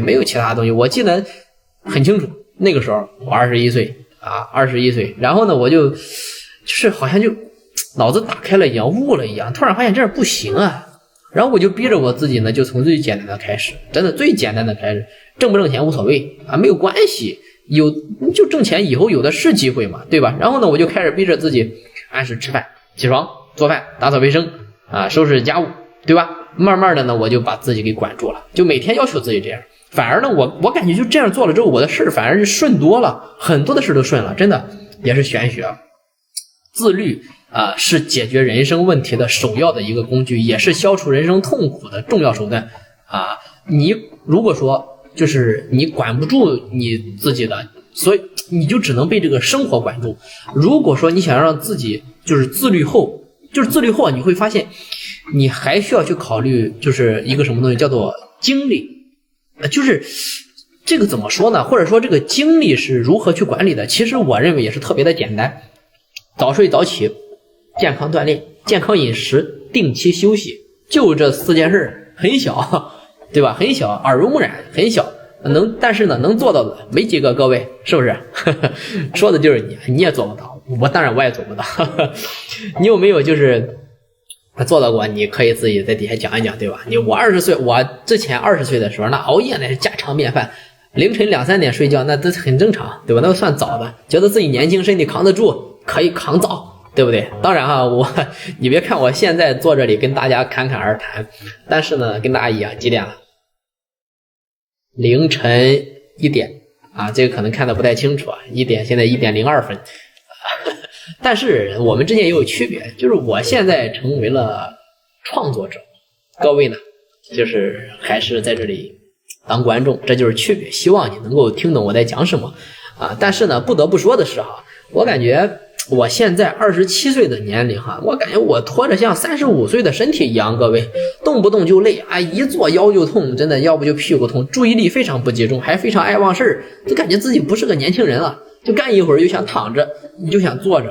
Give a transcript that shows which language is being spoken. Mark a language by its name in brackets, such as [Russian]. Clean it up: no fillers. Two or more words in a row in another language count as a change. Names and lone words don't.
[Chinese] 沒有其他東西。我記得很清楚，那個時候我21歲21歲，然後呢我就是好像就腦子打開了一樣，悟了一樣，突然發現這樣不行然後我就逼着我自己呢，就從最簡單的開始，真的最簡單的開始，掙不掙錢無所謂沒有關係，就掙錢以後有的是機會嘛，對吧？然後呢我就開始逼着自己按時吃飯、起床、做飯、打掃衛生收拾家務，對吧？慢慢的呢我就把自己給管住了，就每天要求自己這樣，反而呢我感覺就這樣做了之後，我的事反而是順多了，很多的事都順了，真的也是玄學。自律是解決人生問題的首要的一個工具，也是消除人生痛苦的重要手段你如果說就是你管不住你自己的，所以你就只能被这個生活管住。如果說你想讓自己就是自律後你會發現你還需要去考慮就是一個什麼東西，叫做精力。就是這個怎麼說呢，或者說這個精力是如何去管理的，其實我認為也是特別的簡單，早睡早起，健康鍛鍊，健康飲食，定期休息，就這4 件事，很小對吧？很小，耳濡目染，很小，但是呢能做到的沒幾個，各位是不是說的就是你也做不到，當然我也做不到你有沒有就是做到過？你可以自己在底下講一講，對吧？我20歲，我之前20歲的時候，那熬夜那是家常便飯，凌晨2、3點睡覺，那都很正常，对吧？那都算早的，覺得自己年輕，身體扛得住，可以扛早，對不對？當然你別看我現在坐這裡跟大家侃侃而談，但是呢跟大家一樣，幾點了？凌晨1點這個可能看得不太清楚1點，現在1點02分但是我們之間也有區別，就是我現在成為了創作者，各位呢，就是還是在這裡當觀眾，這就是區別。希望你能夠聽懂我在講什麼啊！但是呢，不得不說的是哈，我感覺我現在27歲的年齡哈，我感觉我拖着像35歲的身体一樣，各位動不動就累啊，一坐腰就痛，真的，要不就屁股痛，注意力非常不集中，還非常愛忘事兒，就感觉自己不是个年轻人了，就干一会兒就想躺着，你就想坐着。